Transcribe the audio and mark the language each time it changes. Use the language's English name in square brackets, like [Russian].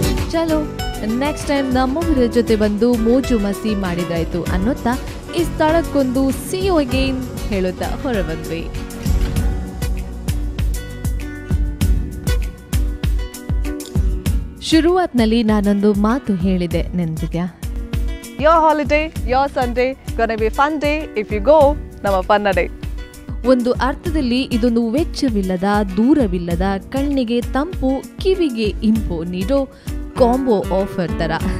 [Kannada] ಚಲೋ, next time ನಮ್ಮವರ ಜೊತೆ ಬಂದು ಮೋಜು ಮಸ್ತಿ ಮಾಡಿದ್ರಾಯ್ತು ಅನ್ನೋತ್ತಾ ಈ ಸ್ಥಳಕ್ಕೊಂದು ಸಿ ಯು ಅಗೇನ್ ಹೇಳುತ್ತಾ ಹೊರಬಂದ್ವಿ. ಶುರುವಾತ್ನಲ್ಲಿ ನಾನೊಂದು ಮಾತು ಹೇಳಿದೆ, ನೆನ್ಪಿದ್ಯಾ? [English] Your holiday, your Sunday, gonna be fun day. If you go, ನಮ್ಮ fun day. [Kannada] ಒಂದು ಅರ್ಥದಲ್ಲಿ ಇದೊಂದು ವೆಚ್ಚವಿಲ್ಲದ, ದೂರವಿಲ್ಲದ, ಕಣ್ಣಿಗೆ ತಂಪು, ಕಿವಿಗೆ ಇಂಪು ನೀಡೋ ಕಾಂಬೋ ಆಫರ್ ತರ.